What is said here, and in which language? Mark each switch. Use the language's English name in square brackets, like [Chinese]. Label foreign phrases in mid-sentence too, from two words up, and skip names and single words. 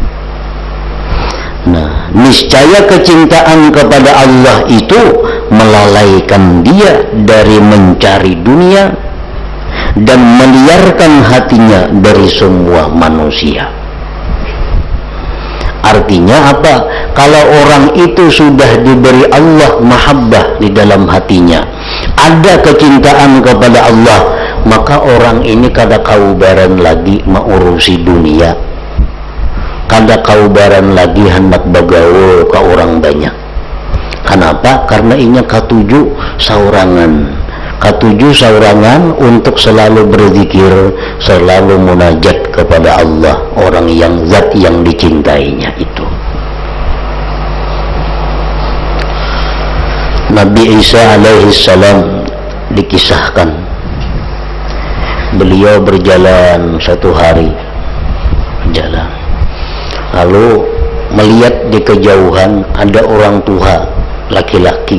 [Indonesian] Nah, niscaya kecintaan kepada Allah itu melalaikan dia dari mencari dunia dan meliarkan hatinya dari semua manusia. Artinya apa? Kalau orang itu sudah diberi Allah mahabbah di dalam hatinya, ada kecintaan kepada Allah, maka orang ini [Banjar] kada kaubaran lagi [Indonesian] mengurusi dunia, [Banjar] kada kaubaran lagi [Indonesian] hendak bagaul ke orang banyak. Kenapa? Karena [Banjar] inya katuju saurangan [Indonesian] untuk selalu berzikir, selalu munajat kepada Allah, orang yang zat yang dicintainya itu. Nabi Isa alaihi salam dikisahkan beliau berjalan satu hari, jalan, lalu melihat di kejauhan ada orang tua laki-laki.